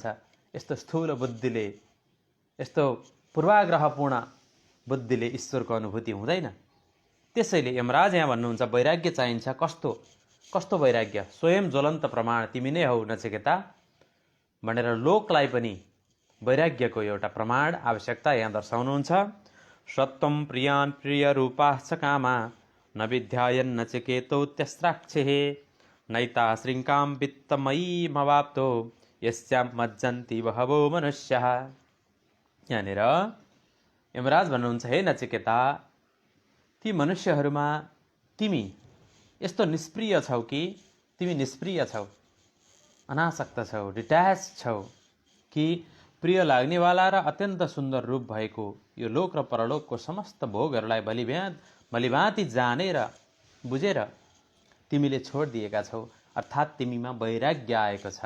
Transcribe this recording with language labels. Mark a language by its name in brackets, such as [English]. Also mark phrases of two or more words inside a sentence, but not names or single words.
[Nepali] यस्तो स्थूल बुद्धिले, यस्तो पूर्वाग्रहपूर्ण बुद्धिले ईश्वरको अनुभूति हुँदैन। त्यसैले यमराज यहाँ भन्नुहुन्छ वैराग्य चाहिन्छ। कस्तो कस्तो वैराग्य, स्वयं ज्वलन्त प्रमाण तिमी नै हौ नचिकेता भनेर लोकलाई पनि वैराग्यको एउटा प्रमाण आवश्यकता यहाँ दर्शाउनुहुन्छ। [Sanskrit] सत्वं प्रियान् प्रिय रूपाश्च कामा न विध्यायन् नचिकेतो त्यस्त्राक्षेः नैता श्रृङ्कां वित्तमयीमवाप्तो यस्यां मज्जन्ति बहवो मनुष्यः। [Nepali] यहाँनिर यमराज भन्नुहुन्छ, हे नचिकेता, ती मनुष्यहरूमा तिमी यस्तो निष्प्रिय छौ कि तिमी निष्प्रिय छौ, अनासक्त छौ, डिट्याच छौ कि प्रिय लाग्नेवाला र अत्यन्त सुन्दर रूप भएको यो लोक र परलोकको समस्त भोगहरूलाई भलीभाँति जानेर बुझेर तिमीले छोडिदिएका छौ, अर्थात् तिमीमा वैराग्य आएको छ।